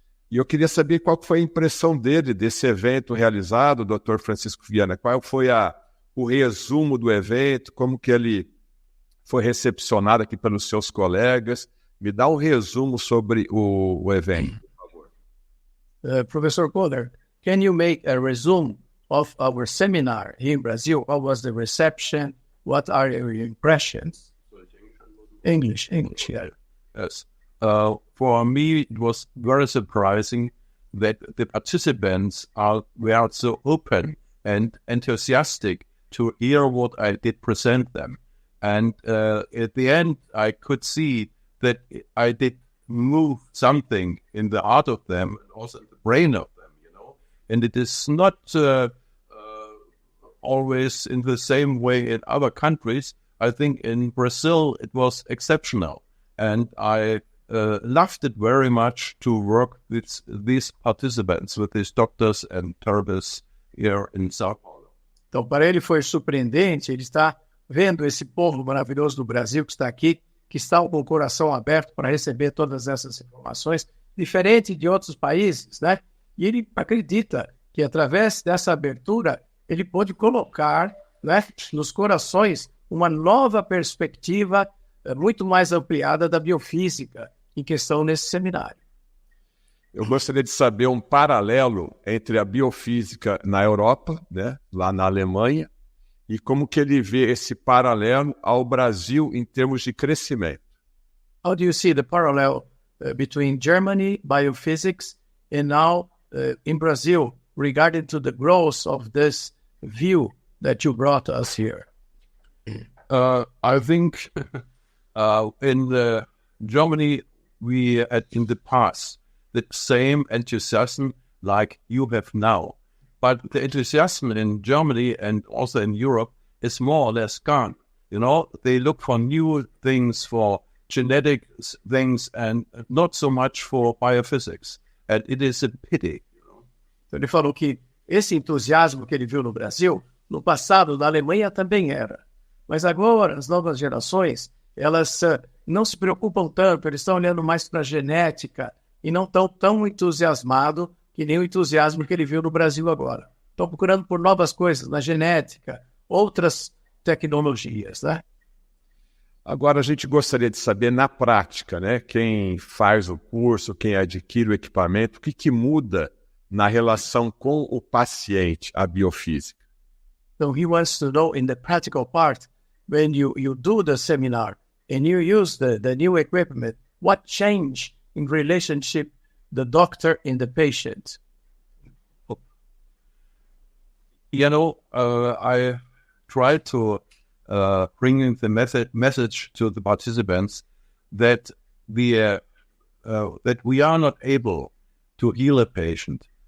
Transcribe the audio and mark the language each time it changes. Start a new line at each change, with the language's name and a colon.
Portuguese: E eu queria saber qual foi a impressão dele desse evento realizado, Dr. Francisco Vianna. Qual foi o resumo do evento, como que ele foi recepcionado aqui pelos seus colegas. Me dá um resumo sobre o evento, por favor.
English: Professor Köhler, can you make a resume of our seminar here in Brazil? What was the reception? What are your impressions? English, yeah. Yes. For me, it was very surprising that the participants were so open and enthusiastic to hear what I did present them. And at the end, I could see that I did move something in the heart of them and also in the brain of them, you know. And it is not always in the same way in other countries. I think in Brazil it was exceptional. And I loved it very much to work with these participants, with these doctors and therapists here in São Paulo.
Portuguese: Então, para ele foi surpreendente, ele está vendo esse povo maravilhoso do Brasil que está aqui, que está com o coração aberto para receber todas essas informações, diferente de outros países, né? E ele acredita que através dessa abertura, ele pode colocar, né, nos corações uma nova perspectiva muito mais ampliada da biofísica em questão nesse seminário. Eu gostaria de saber um paralelo entre a biofísica na Europa, né, lá na Alemanha, e como que ele vê esse paralelo ao Brasil em termos de crescimento.
English: How do you see the parallel between Germany, biophysics, and now in Brazil regarding to the growth of this view that you brought us here? I think in Germany, we had in the past the same enthusiasm like you have now. But the enthusiasm in Germany and also in Europe is more or less gone. You know, they look for new things, for genetic things, and not so much for biophysics. And it is a pity.
Portuguese: Então ele falou que esse entusiasmo que ele viu no Brasil, no passado, na Alemanha também era. Mas agora, as novas gerações, elas não se preocupam tanto, eles estão olhando mais para a genética e não estão tão entusiasmados que nem o entusiasmo que ele viu no Brasil agora. Estão procurando por novas coisas na genética, outras tecnologias, né? Agora a gente gostaria de saber na prática, né? Quem faz o curso, quem adquire o equipamento, o que muda na relação com o paciente, a biofísica.
English: So he wants to know in the practical part, when you do the seminar and you use the new equipment, what change in relationship the doctor and the patient? You know, I try to bring in the message to the participants that we are not able to heal a patient.